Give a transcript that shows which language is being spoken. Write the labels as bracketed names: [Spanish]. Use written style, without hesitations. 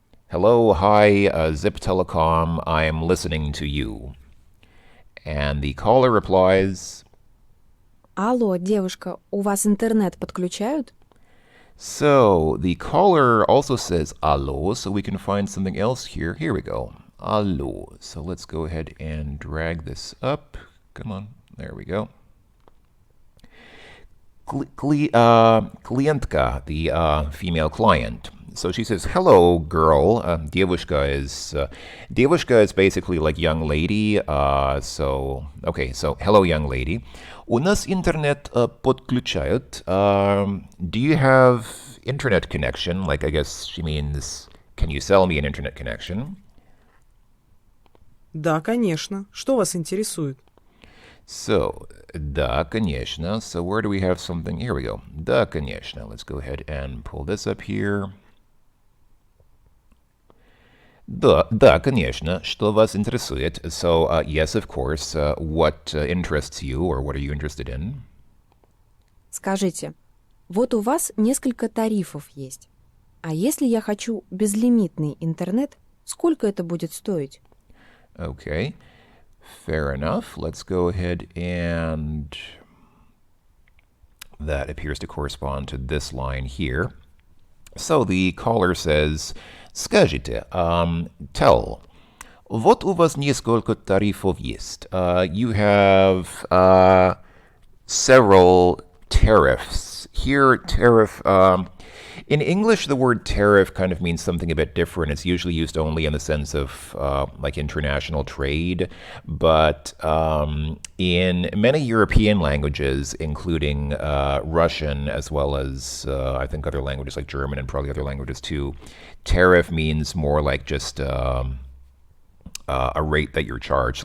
[English] Hello, hi, Zip Telecom, I'm listening to you. And the caller replies, [Russian] Алло, девушка, у вас интернет подключают? [English] So the caller also says allo, so we can find something else here. Here we go. Allo. So let's go ahead and drag this up. Come on, there we go. Klientka, the female client. So she says, hello, girl. Девушка is basically like young lady. So hello, young lady. [Russian] У нас интернет подключают. [English] Do you have internet connection? Like, I guess she means, can you sell me an internet connection? [Russian] Да, конечно. Что вас интересует? So, да, конечно. [English] So where do we have something? Here we go. [Russian] Да, конечно. [English] Let's go ahead and pull this up here. [Russian] Да, конечно. Что вас интересует? [English] So, yes, of course. What interests you, or what are you interested in? [Russian] Скажите, вот у вас несколько тарифов есть. А если я хочу безлимитный интернет, сколько это будет стоить? [English] Okay, fair enough. Let's go ahead and that appears to correspond to this line here. So the caller says, Скажите, tell, [Russian] вот у вас несколько тарифов есть. [English] You have several tariffs. Here, tariff, in English, the word tariff kind of means something a bit different. It's usually used only in the sense of like international trade. But in many European languages, including Russian as well as I think other languages like German and probably other languages too, tariff means more like just a rate that you're charged.